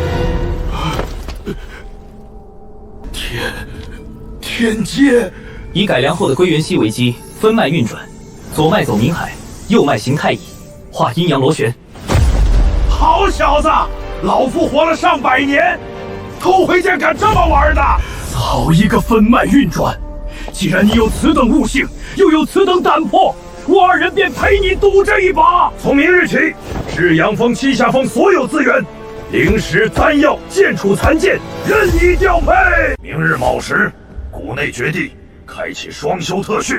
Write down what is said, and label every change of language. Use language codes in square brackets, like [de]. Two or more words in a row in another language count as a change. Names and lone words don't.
[zh] 天阶，以改良后的归元息为基，分脉运转，左脉走冥海，右脉行太乙，化陰陽螺旋。好小子，老夫活了上百年，头回见敢這麼玩的。好一個分脈運轉！既然你有此等悟性，又有此等膽魄，我二人便陪你賭這一把。從明日起，至陽峰、七下峰所有資源，靈石、丹藥、劍杵、殘劍任意調配。明日卯時，谷內絕地開啟雙修特訓。